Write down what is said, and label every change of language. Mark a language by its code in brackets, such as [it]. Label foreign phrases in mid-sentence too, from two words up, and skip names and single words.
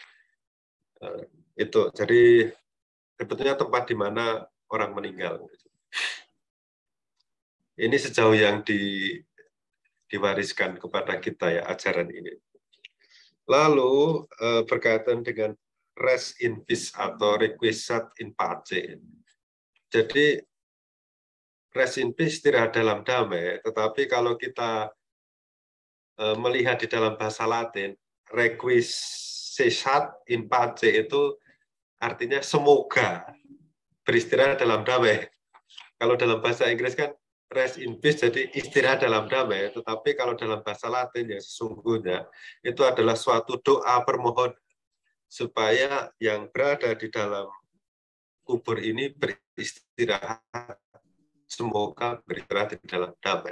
[id] Itu jadi sebetulnya tempat di mana orang meninggal. Ini sejauh yang diwariskan kepada kita ya ajaran ini. Lalu berkaitan dengan [en] res in peace [id] atau [la] requiescat in pace. [id] Jadi [en] res in peace [id] istirahat dalam damai, tetapi kalau kita melihat di dalam bahasa Latin, [la] requiescat in pace [id] itu artinya semoga beristirahat dalam damai. Kalau dalam bahasa Inggris kan [en] rest in peace, [id] jadi istirahat dalam damai. Tetapi kalau dalam bahasa Latin yang sesungguhnya itu adalah suatu doa permohonan supaya yang berada di dalam kubur ini beristirahat, semoga beristirahat di dalam damai.